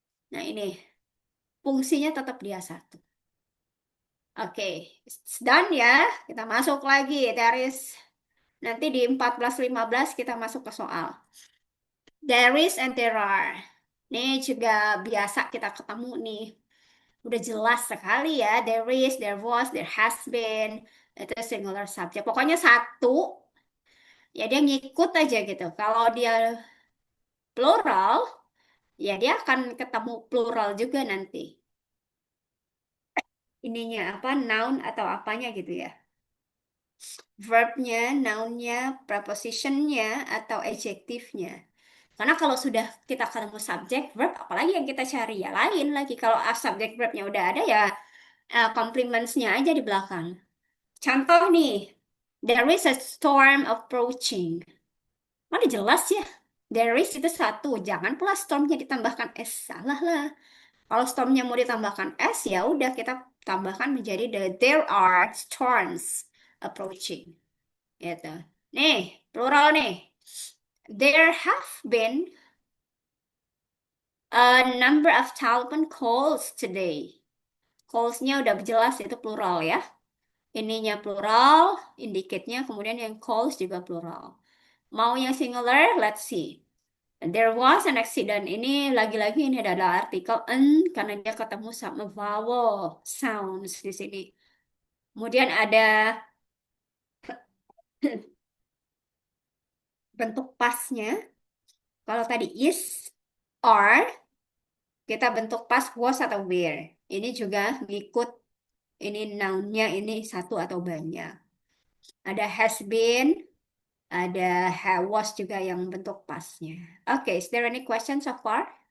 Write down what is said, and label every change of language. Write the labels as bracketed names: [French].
[Indonesian] Nah, ini fungsinya tetap dia satu. Oke, [English] it's done [Indonesian] ya. Kita masuk lagi. Nanti di 14-15 kita masuk ke soal. [English] There is and there are. [Indonesian] Ini juga biasa kita ketemu nih. Udah jelas sekali ya. [English] There is, there was, there has been. [Indonesian] Itu singular subject. Pokoknya satu, ya dia ngikut aja gitu. Kalau dia plural, ya dia akan ketemu plural juga nanti. Ininya apa, noun atau apanya gitu ya. Verbnya, nounnya, prepositionnya, atau adjektifnya. Karena kalau sudah kita ketemu subjek, verb, apalagi yang kita cari ya lain lagi. Kalau subjek verbnya udah ada ya complements-nya aja di belakang. Contoh nih, [English] there is a storm approaching. [Indonesian] Mana jelas ya. [English] There is [Indonesian] itu satu. Jangan pula stormnya ditambahkan S. Salah lah. Kalau stormnya mau ditambahkan S, ya udah kita tambahkan menjadi [English] there are storms approaching. [Indonesian] Gitu. Nih, plural nih. [English] There have been a number of telephone calls today. [Indonesian] Calls-nya udah jelas itu plural ya. Ininya plural, indicate-nya, kemudian yang calls juga plural. Mau yang singular, [English] let's see. There was an accident. [Indonesian] Ini lagi-lagi ini adalah artikel n karena dia ketemu sama vowel sounds di sini. Kemudian ada bentuk pasnya. Kalau tadi is, are, kita bentuk pas was atau were. Ini juga ngikut ini noun-nya ini satu atau banyak. Ada has been, ada was juga yang bentuk pasnya. [English] Okay, is there any question so far?